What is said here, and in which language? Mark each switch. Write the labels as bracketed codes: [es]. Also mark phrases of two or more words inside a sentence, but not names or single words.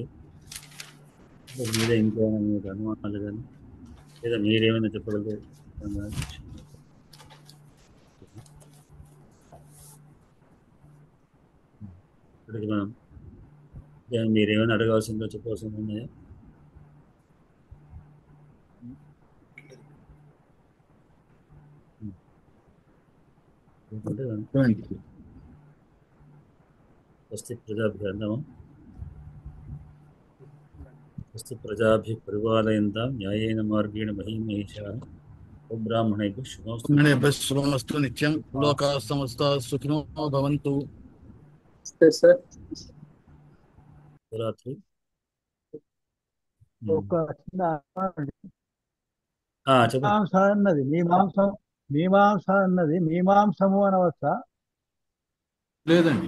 [te] మీరే ఇంకేమైనా మీకు అనుమానాలు కానీ లేదా మీరేమైనా చెప్పగలిగే ఇప్పటికి మనం మీరేమైనా అడగాల్సిందో చెప్పాల్సిందో ఉన్నాయా? స్వస్తి ప్రజాభ్య అందామా? [sa] స్వస్తి ప్రజాభ్య పరిపాలయంతాం న్యాయేన మార్గేణ మహీమహేషాః బ్రాహ్మణేభ్యః శుభమస్తు నిత్యం. లోకాః సమస్తాః సుఖినో భవంతు. [te] రాత్రి ఒక చిన్న చెప్పండి. మీమాంస అన్నది మీమాంసము అనవచ్చా? లేదండి,